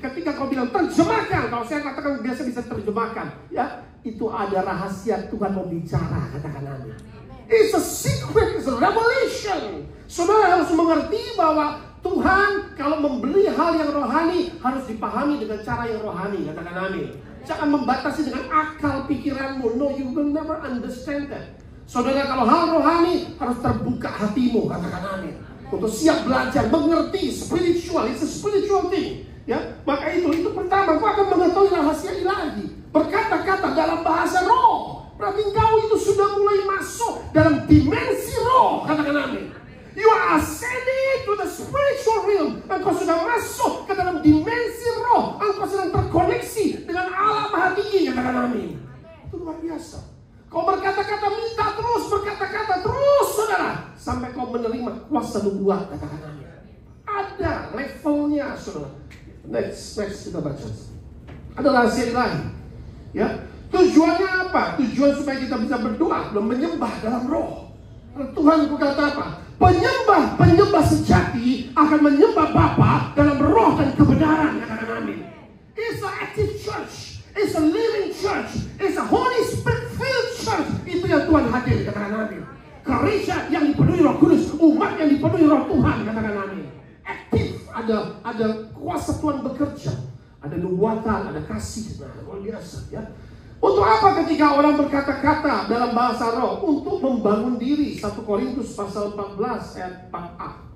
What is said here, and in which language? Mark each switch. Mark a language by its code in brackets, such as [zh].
[id] Ketika kau bilang terjemahkan, kalau saya katakan biasa bisa terjemahkan, ya, itu ada rahasia Tuhan berbicara. Katakan amin. [en] It's a secret, it's a revelation. [id] Saudara harus mengerti bahwa Tuhan kalau memberi hal yang rohani harus dipahami dengan cara yang rohani. Katakan amin. Jangan membatasi dengan akal pikiranmu. [en] No, you will never understand that. [id] Saudara, kalau hal rohani harus terbuka hatimu. Katakan amin. Untuk siap belajar, mengerti, [en] spiritual. It's a spiritual thing. [id] Ya, maka itu pertama, kau akan mengetahui rahasia ilahi. Berkata-kata dalam bahasa roh. Berarti engkau itu sudah mulai masuk dalam dimensi roh. Katakan amin. [en] You are ascending to the spiritual realm. [id] Engkau sudah masuk ke dalam dimensi roh. Engkau sedang terkoneksi dengan Allah Maha Tinggi. Katakan amin. Itu luar biasa. Kau berkata-kata, minta terus, berkata-kata terus, saudara, sampai kau menerima kuasa nubuat. Katakan amin. Ada levelnya, saudara. Next kita baca. Ada rahasia ilahi. Ya. Tujuannya apa? Tujuan supaya kita bisa berdoa dan menyembah dalam roh. Tuhan berkata apa? Penyembah sejati akan menyembah Bapa dalam roh dan kebenaran. Katakan amin. [en] It's an active church. It's a living church. It's a Holy Spirit filled church. [id] Itu yang Tuhan hadir. Katakan amin. Gereja yang dipenuhi Roh Kudus, umat yang dipenuhi Roh Tuhan. Katakan amin. Aktif, ada kuasa Tuhan bekerja, ada nubuatan, ada kasih. Nah, luar biasa, ya. Untuk apa ketika orang berkata-kata dalam bahasa roh? Untuk membangun diri. 1 Korintus pasal 14 ayat 4a.